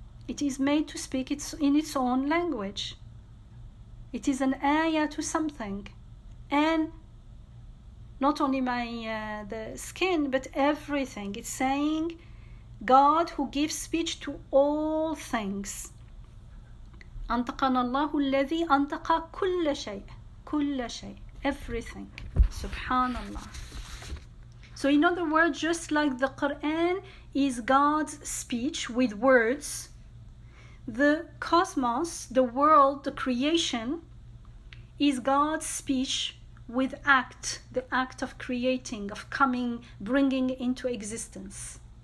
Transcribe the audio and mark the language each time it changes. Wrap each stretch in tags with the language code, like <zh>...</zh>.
<en>It is made to speak in its own language. It is an ayah to something. And not only the skin, but everything. It's saying, God who gives speech to all things.</en> <ar>أنطقنا الله الذي أنطق كل شيء. كل شيء.</ar> <en>Everything.</en> <ar>Subhanallah.</ar> <en>So in other words, just like the Quran is God's speech with words, the cosmos, the world, the creation, is God's speech with act, the act of creating, of coming, bringing into existence.</en>